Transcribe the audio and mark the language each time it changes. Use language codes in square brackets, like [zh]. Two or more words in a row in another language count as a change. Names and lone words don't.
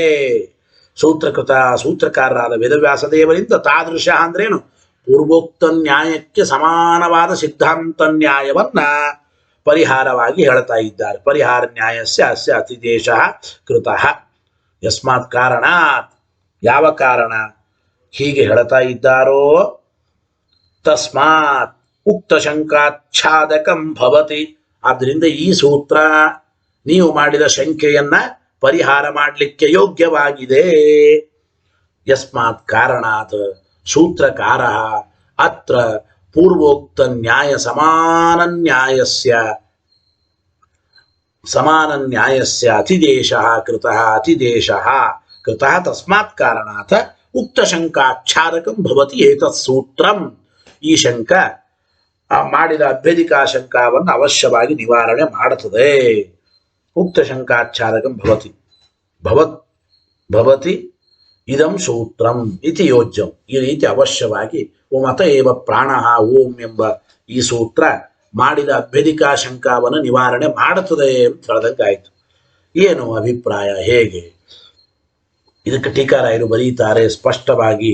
[kn] ಸೂತ್ರಕಾರರಾದ ವೇದವ್ಯಾಸ ದೇವರಿಂದ ತಾದೃಶ ಅಂದ್ರೇನು? ಪೂರ್ವೋಕ್ತ ನ್ಯಾಯಕ್ಕೆ ಸಮಾನವಾದ ಸಿದ್ಧಾಂತ ನ್ಯಾಯವನ್ನ ಪರಿಹಾರವಾಗಿ ಹೇಳ್ತಾ ಇದ್ದಾರೆ. [sa] ಪರಿಹಾರ ನ್ಯಾಯಸ್ಯ ಅಸ್ಯ ಅತಿದೇಶ ಕೃತಃ, ಯಸ್ಮಾತ್ ಕಾರಣಾತ್, [kn] ಯಾವ ಕಾರಣ ಹೀಗೆ ಹೇಳ್ತಾ ಇದ್ದಾರೋ, [sa] ತಸ್ಮಾತ್ ಉಕ್ತ ಶಂಕಾಚ್ಛಾದಕಂ ಭವತಿ, [kn] ಆದ್ದರಿಂದ ಈ ಸೂತ್ರ ನೀವು ಮಾಡಿದ ಶಂಕೆಯನ್ನ ಪರಿಹಾರ ಮಾಡಲಿಕ್ಕೆ ಯೋಗ್ಯವಾಗಿದೆ. [sa] ಯಸ್ಮಾತ್ ಕಾರಣಾತ್ ಸೂತ್ರಕಾರ ಅತ್ರ ಪೂರ್ವೋಕ್ತ ನ್ಯಾಯ ಸಮಾನ ನ್ಯಾಯಸ್ಯ ಅತಿದೇಶ ಕೃತಃ, ಅತಿದೇಶ ಕೃತಃ ತಸ್ಮಾತ್ ಕಾರಣಾತ್ ಉಕ್ತ ಶಂಕಾಚ್ಛಾದಕಂ ಭವತಿ ಏತತ್ ಸೂತ್ರಂ. [kn] ಈ ಶಂಕ ಮಾಡಿದ ಅಭ್ಯಧಿಕಾ ಶಂಕಾವನ್ನು ಅವಶ್ಯವಾಗಿ ನಿವಾರಣೆ ಮಾಡುತ್ತದೆ. [sa] ಉಕ್ತ ಶಂಕಾಚ್ಛಾದಕಂ ಭವತಿ ಭವತಿ ಇದಂ ಸೂತ್ರಂ ಇತಿ ಯೋಜ್ಯಂ. [kn] ಈ ರೀತಿ ಅವಶ್ಯವಾಗಿ [sa] ಮತ ಏವ ಪ್ರಾಣ ಓಂ [kn] ಎಂಬ ಈ ಸೂತ್ರ ಮಾಡಿದ ಅಭ್ಯಧಿಕಾ ಶಂಕಾವನ್ನು ನಿವಾರಣೆ ಮಾಡುತ್ತದೆ ಅಂತ ಹೇಳ್ದಂಗಾಯ್ತು. ಏನು ಅಭಿಪ್ರಾಯ, ಹೇಗೆ? ಇದಕ್ಕೆ ಟೀಕಾರಾಯರು ಬರೀತಾರೆ ಸ್ಪಷ್ಟವಾಗಿ.